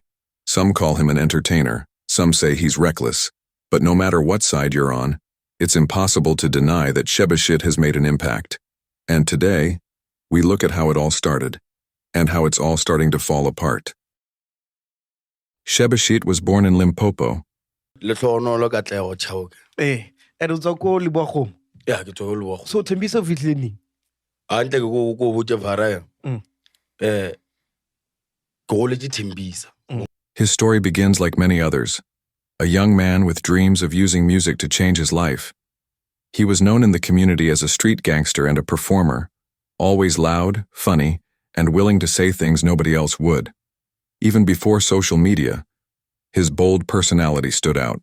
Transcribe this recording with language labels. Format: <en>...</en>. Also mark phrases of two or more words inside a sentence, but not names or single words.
<en>Some call him an entertainer, some say he's reckless, but no matter what side you're on, it's impossible to deny that Shebeshkt has made an impact. And today, we look at how it all started, and how it's all starting to fall apart. Shebeshkt was born in Limpopo. And Yeah,</en> <nso>ke tswa Lebogo. so Thembisa o fihlile neng? Antle ke go botse Varaya. Ke goletse Thembisa.</nso> <en>His story begins like many others. A young man with dreams of using music to change his life. He was known in the community as a street gangster and a performer, always loud, funny, and willing to say things nobody else would. Even before social media, his bold personality stood out.</en>